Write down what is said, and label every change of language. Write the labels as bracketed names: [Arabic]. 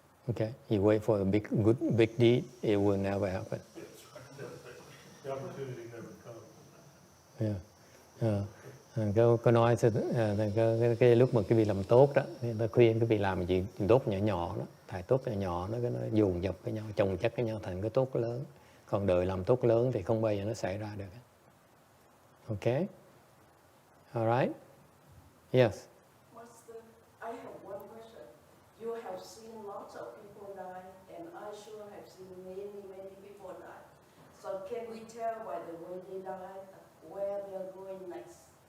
[English] Okay, you wait for a big deed, it will never happen. The opportunity never comes. Yeah. [Vietnamese] Có nói cái lúc mà cái vị làm tốt đó, ta khuyên cái vị làm chuyện tốt nhỏ đó, thải tốt nhỏ nó dồn dập với nhau, chồng chất với nhau thành cái tốt lớn. Còn đời làm tốt lớn thì không bao giờ nó xảy ra được. [English] Okay? All right? Yes. Master, I have one question. You have seen lots of people die, and I sure have seen many people die. So can we tell by the way they die where they're going next?